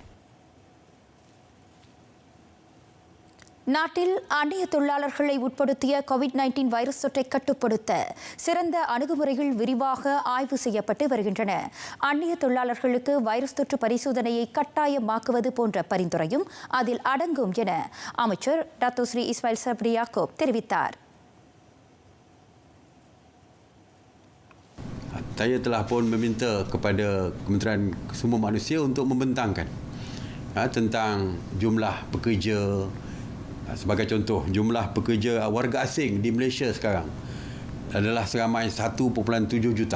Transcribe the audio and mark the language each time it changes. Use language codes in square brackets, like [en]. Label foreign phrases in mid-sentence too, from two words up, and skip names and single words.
[ta] நாட்டில் அந்நிய தொழிலாளர்களை உட்படுத்திய கோவிட்-19 வைரஸ் தொற்றை கட்டுப்படுத்த சிறந்த அணுகுமுறைகள் விரிவாக ஆய்வு செய்யப்பட்டு வருகின்றன. அந்நிய தொழிலாளர்களுக்கு வைரஸ் தொற்று பரிசோதனையை கட்டாயமாக்குவது போன்ற பரிந்துரையும் அதில் அடங்கும் என அமைச்சர் டாக்டர் ஸ்ரீ இஸ்மாயில் சப்ரி யாக்கூப் தெரிவித்தார். [ms] Saya telah pun meminta kepada Kementerian Sumber Manusia untuk membentangkan tentang jumlah pekerja. Sebagai contoh, jumlah pekerja warga asing di Malaysia sekarang adalah seramai 1.7 juta.